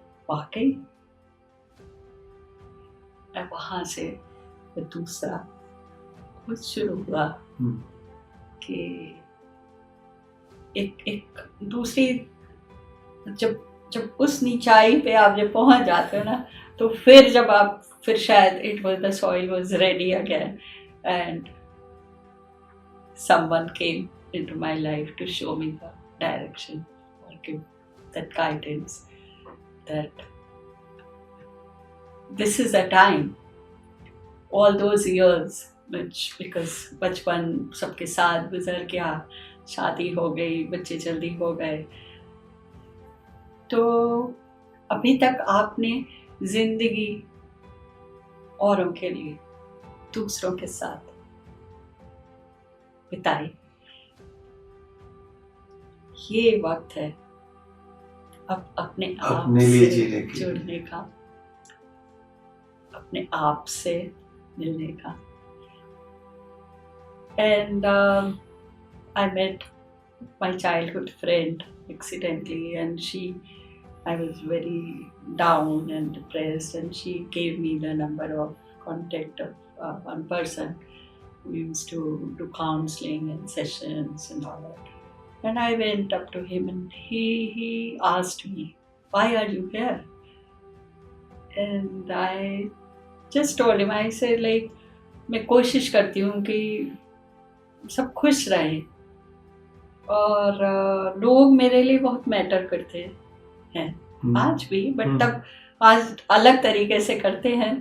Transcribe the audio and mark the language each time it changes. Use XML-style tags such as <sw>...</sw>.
<hi>वाकई वहाँ से दूसरा कुछ शुरू हुआ कि एक दूसरी, जब उस नीचाई पे आप जब पहुंच जाते हो ना, तो फिर शायद</hi> <en>it was the soil was ready again and someone came into my life to show me the direction or give that guidance that this is the time. All those years, which because</en> <hi>बचपन सबके साथ गुजर गया, शादी हो गई, बच्चे जल्दी हो गए, तो अभी तक आपने जिंदगी औरों के लिए, दूसरों के साथ बिताई. ये वक्त है अब अपने आप से जुड़ने का, अपने आप से मिलने का.</hi> <en>And I met my childhood friend accidentally, and I was very down and depressed, and she gave me the number of contact of one person who used to do counseling and sessions and all that. And I went up to him, and he asked me, "Why are you here?" And I just told him, I said, like,</en> <hi>मैं कोशिश करती हूँ कि सब खुश रहें, और लोग मेरे लिए बहुत मैटर करते हैं आज भी, बट तब आज अलग तरीके से करते हैं.</hi>